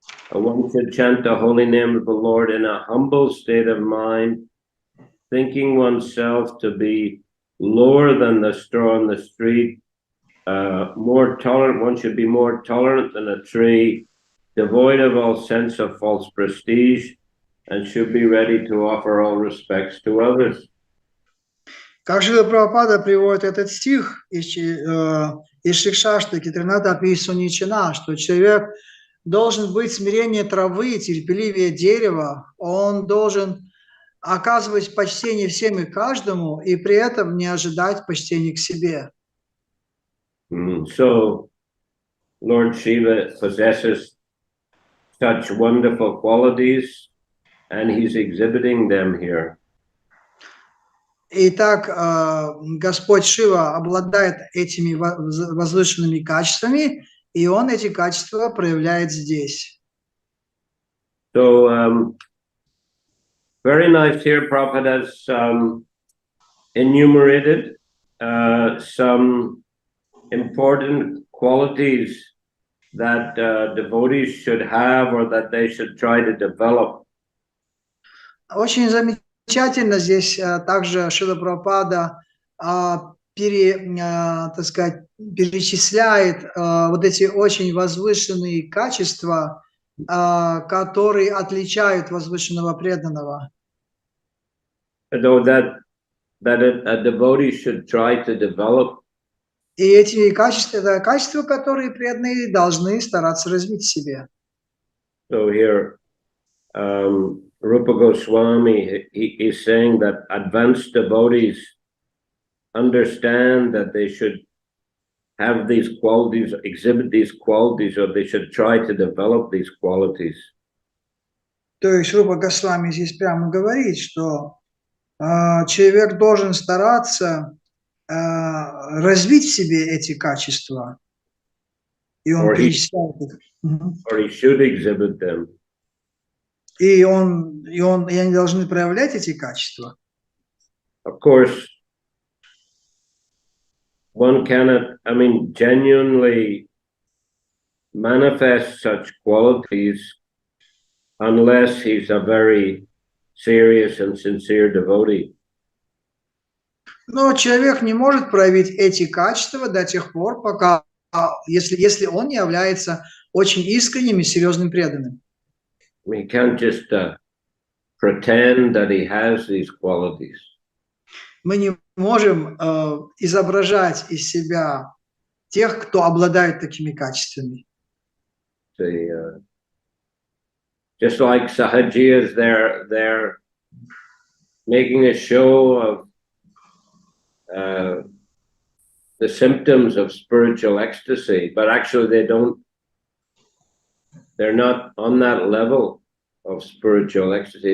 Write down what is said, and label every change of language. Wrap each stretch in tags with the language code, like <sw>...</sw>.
<en>One should chant the holy name of the Lord in a humble state of mind, thinking oneself to be lower than the straw on the street, more tolerant. One should be more tolerant than a tree, devoid of all sense of false prestige, and should be ready to offer all respects to others.</en> <ru>Как Шрила Прабхупада приводит этот стих из Шикшаштаки Тринада Писуничина, что человек должен быть смирение травы, терпеливее дерева, он должен оказывать почтение всем и каждому, и при этом не ожидать почтения к себе.</ru> <en>So, Lord Shiva possesses such wonderful qualities, and he's exhibiting them here.</en> <ru>Итак, Господь Шива обладает этими возвышенными качествами, и Он эти качества проявляет здесь.</ru> <en>So, very nice here, Prabhupada has enumerated some important qualities that devotees should have or that they should try to develop.</en> <ru>Очень замечательно здесь также Шрила Прабхупада так сказать, перечисляет вот эти очень возвышенные качества, которые отличают возвышенного преданного.</ru> <en>Though that a devotee should try to develop.</en> <ru>И эти качества, это качества, которые преданные должны стараться развить в себе.</ru> <en>So here, Rupa Goswami, he is saying that advanced devotees understand that they should have these qualities, exhibit these qualities, or they should try to develop these qualities.</en> <ru>То есть Рупа Госвами здесь прямо говорит, что человек должен стараться развить в себе эти качества. И он перечисляет их.</ru> <en>Or he should exhibit them.</en> <ru>И они должны проявлять эти качества.</ru> <en>Of course, one cannot, genuinely manifest such qualities unless he's a very serious and sincere devotee.</en> <ru>Но человек не может проявить эти качества до тех пор, пока, если он не является очень искренним и серьезным преданным.</ru> <en>He can't just pretend that he has these qualities.</en> <ru>Мы не можем изображать из себя тех, кто обладает такими качествами.</ru> <en>just like Sahajiyas, they're making a show of the symptoms of spiritual ecstasy, but actually they're not on that level of spiritual ecstasy.</en>